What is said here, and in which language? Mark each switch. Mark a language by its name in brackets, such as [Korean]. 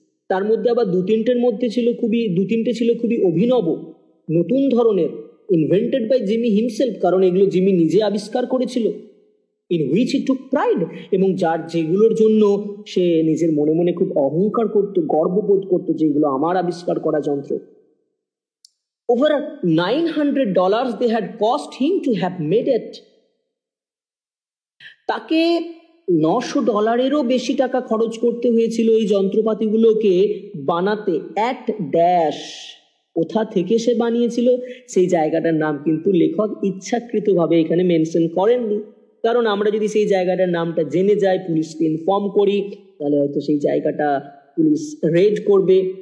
[Bangla] তার মধ্যে আবার দু তিনটে ছিল খুবই অভিনব নতুন ধরনের, [English] invented by Jimmy himself, [Bangla] কারণ এগুলো জিমি নিজে আবিষ্কার করেছিল, [English] in which he took pride, [Bangla] এবং যেগুলোর জন্য সে নিজের মনে মনে খুব অহংকার করত, গর্ববোধ করতো, যেগুলো আমার আবিষ্কার করা যন্ত্র। [English] Over $900 they had cost him to have made it. [Bangla] তাকে $900 বেশি টাকা খরচ করতে হয়েছিল এই যন্ত্রপাতিগুলোকে বানাতে। অ্যাট ড্যাশ, কোথা থেকে সে বানিয়েছিল সেই জায়গাটার নাম কিন্তু লেখক ইচ্ছাকৃতভাবে এখানে মেনশন করেননি, কারণ আমরা যদি সেই জায়গাটার নামটা জেনে যাই, পুলিশকে ইনফর্ম করি, তাহলে হয়তো সেই জায়গাটা পুলিশ রেড করবে।